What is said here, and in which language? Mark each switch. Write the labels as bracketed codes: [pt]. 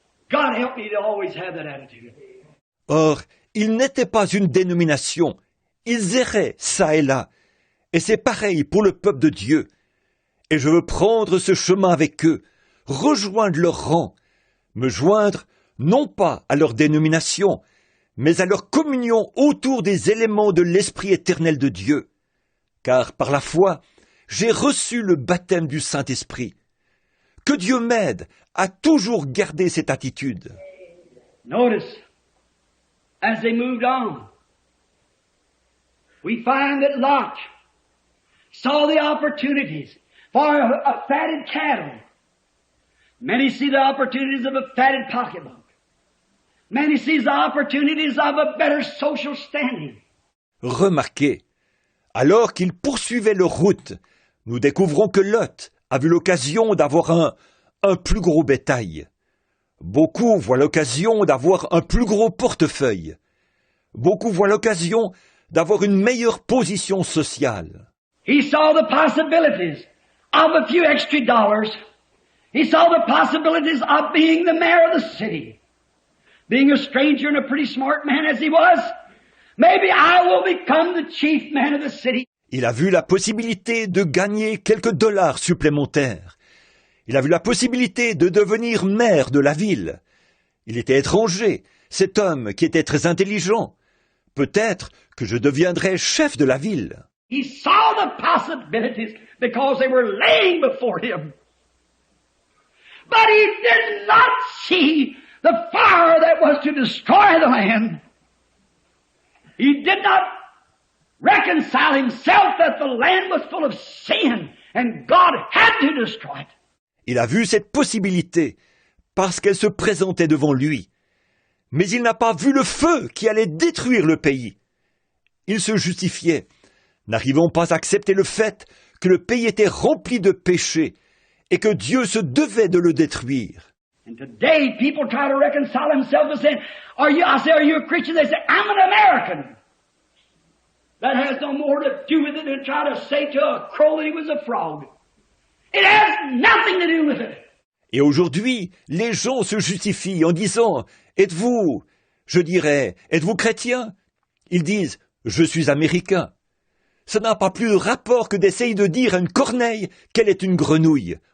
[en] God help me to always have that attitude. [fr] Or, ils n'étaient pas une dénomination, ils erraient çà et là, et c'est pareil pour le peuple de Dieu. Et je veux prendre ce chemin avec eux, rejoindre leur rang, me joindre non pas à leur dénomination, mais à leur communion autour des éléments de l'Esprit éternel de Dieu. Car par la foi, j'ai reçu le baptême du Saint-Esprit. Que Dieu m'aide à toujours garder cette attitude. [en] Notice, as they moved on, we find that Lot saw the opportunities for a fatted cattle. Many see the opportunities of a fatted pocketbook. Many sees the opportunities of a better social standing. [fr] Remarquez, alors qu'ils poursuivaient leur route, nous découvrons que Lot a vu l'occasion d'avoir un plus gros bétail. Beaucoup voient l'occasion d'avoir un plus gros portefeuille. Beaucoup voient l'occasion d'avoir une meilleure position sociale. [en] He saw the possibilities of a few extra dollars. He saw the possibilities of being the mayor of the city. Being a stranger and a pretty smart man as he was, maybe I will become the chief man of the city. [fr] Il a vu la possibilité de gagner quelques dollars supplémentaires. Il a vu la possibilité de devenir maire de la ville. Il était étranger, cet homme qui était très intelligent. Peut-être que je deviendrai chef de la ville. [en] He saw the possibilities because they were laying before him. But he did not see the fire that was to destroy the land. He did not reconcile himself that the land was full of sin and God had to destroy it. [fr] Il a vu cette possibilité parce qu'elle se présentait devant lui. Mais il n'a pas vu le feu qui allait détruire le pays. Il se justifiait, n'arrivant pas à accepter le fait que le pays était rempli de péchés et que Dieu se devait de le détruire. [en] And today people try to reconcile themselves and say, are you a Christian? They say, I'm an American. That has no more to do with it than try to say to a crow that he was a frog. It has nothing to do with it. [fr] Et aujourd'hui, les gens se justifient en disant « Êtes-vous, je dirais, êtes-vous chrétien ?» Ils disent « Je suis américain ». Ça n'a pas plus de rapport que d'essayer de dire à une corneille qu'elle est une grenouille.